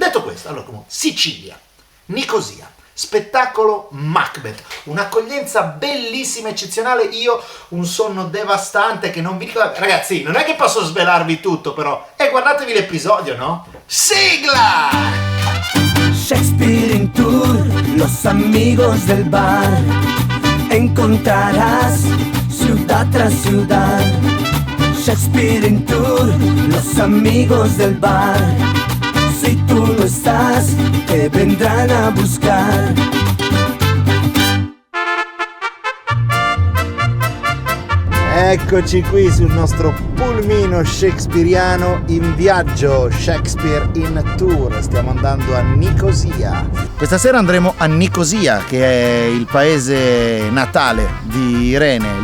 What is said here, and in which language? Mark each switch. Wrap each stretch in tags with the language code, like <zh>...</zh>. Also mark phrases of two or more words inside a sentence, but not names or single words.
<it>Detto questo, allora comunque, Sicilia, Nicosia, spettacolo Macbeth, un'accoglienza bellissima, eccezionale, io un sonno devastante che non vi dico, ragazzi, non è che posso svelarvi tutto però, guardatevi l'episodio, no? Sigla!</it> <es>Shakespeare en tour, los amigos del bar. Encontrarás ciudad tras ciudad. Shakespeare en tour, los amigos del bar. Si tú no estás, te vendrán a buscar.</es> <it>Eccoci qui sul nostro pulmino shakespeariano in viaggio, Shakespeare in tour. Stiamo andando a Nicosia. Questa sera andremo a Nicosia, che è il paese natale di Irene.</it>